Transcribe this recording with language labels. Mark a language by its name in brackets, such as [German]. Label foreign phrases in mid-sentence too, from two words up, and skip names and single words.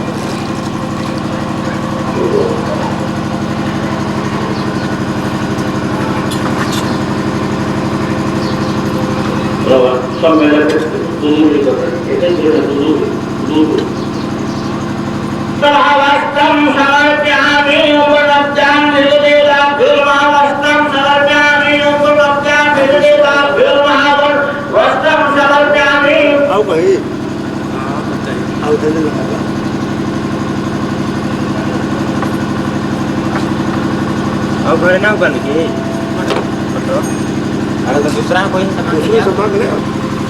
[Indonesian] bahwa sampai dulu itu sudah dulu [Sanskrit] सहवस्त्रं समर्पयामि उपलब्धां विदेवताभ्यो नमः वस्त्रं समर्पयामि उपलब्धां विदेवताभ्यो नमः वस्त्रं समर्पयामि [Hindi] आओ भाई आओ देने लगा आओ घरे ना बन के फोटो अरे तो दूसरा कोई दूसरे से मांग ले